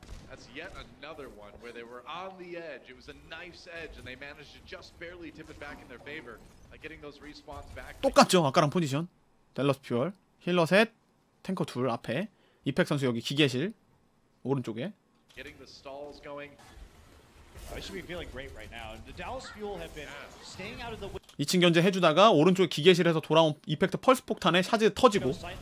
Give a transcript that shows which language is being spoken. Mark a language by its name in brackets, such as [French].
[English] That's yet another one where they were on the edge. It was a knife's edge, and they managed to just barely tip it back in their favor by getting those respawns back. [Korean] 똑같죠. 아까랑 포지션. 델러스 퓨얼, 힐러 셋, 탱커 둘 앞에. 이펙 선수 여기 기계실 오른쪽에. [English] Getting the stalls going. I should be feeling great right now. The Dallas Fuel have been staying out of the [Korean] 2층 견제 해주다가 오른쪽 기계실에서 돌아온 이펙트 펄스 폭탄에 샤즈 터지고.